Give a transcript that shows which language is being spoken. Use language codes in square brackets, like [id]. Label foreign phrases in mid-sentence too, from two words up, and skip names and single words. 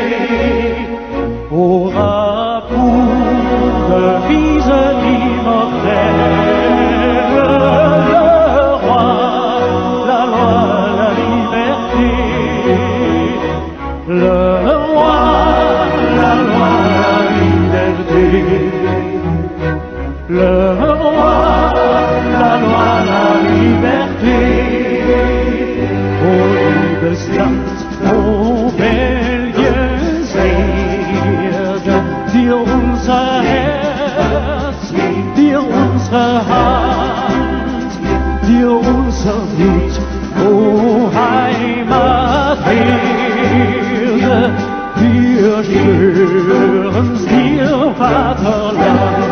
[fr] Aura pour devise immortelle le roi, la loi, la liberté. Le roi, la loi, la liberté. Le roi, la loi, la liberté. [de] O liebes Land, o Belgien, Segen, dir unser Herz, dir unsere Hand, dir unser Mut, o Heimat, wir schwören's dir, Vaterland.